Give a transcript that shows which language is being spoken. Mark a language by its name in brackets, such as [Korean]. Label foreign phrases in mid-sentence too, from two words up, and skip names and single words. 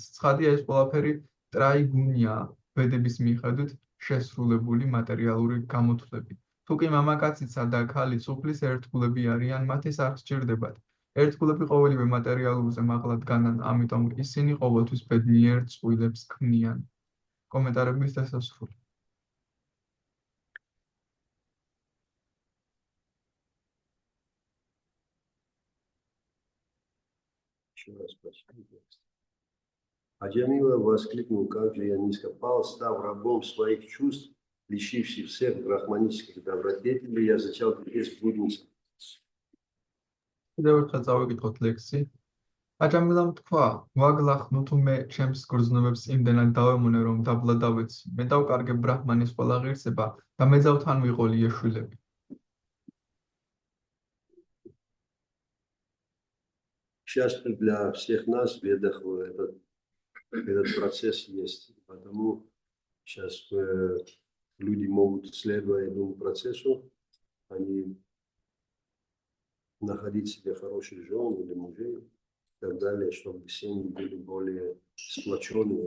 [Georgian] ცხადია, ეს ყველაფერი ტრაიგუნიაა, ვედების მიხედვით შესრულებული მატერიალური გამოთვლები. თუ კი მამაკაცისა და ქალიც უფლის ერთგულები არიან, მათ ეს არ სჭირდებათ. ერთგულები ყოველივე მატერიალურზე მაღლა დგანან, ამიტომ ისინი ყოველთვის ბედნიერ წყვილებს ქმნიან. კომენტარების დასასრული. [Russian] Еще раз прочту текст. Аджамила воскликнул, как же я низко пал, став рабом своих чувств, лишивший всех брахманических добродетелей, я зачал теперь блудницам. [Georgian] კიდევ ერთხელ წავიკითხოთ ლექსი. აჯამილამ თქვა, ვაგლახნუ თუ მე ჩემს გრძნობებს იმდენად დავემონე, რომ დაბლა დავეცი. მე დავკარგებ ბრაჰმანის ყველა ღირსება და მეძავთან ვიყოლი ეშვილები. [Russian] Сейчас для всех нас в ведах этот процесс есть, потому сейчас люди могут, следуя этому процессу, они находить себе хороших жен или мужей и так далее, чтобы семьи были более сплоченные.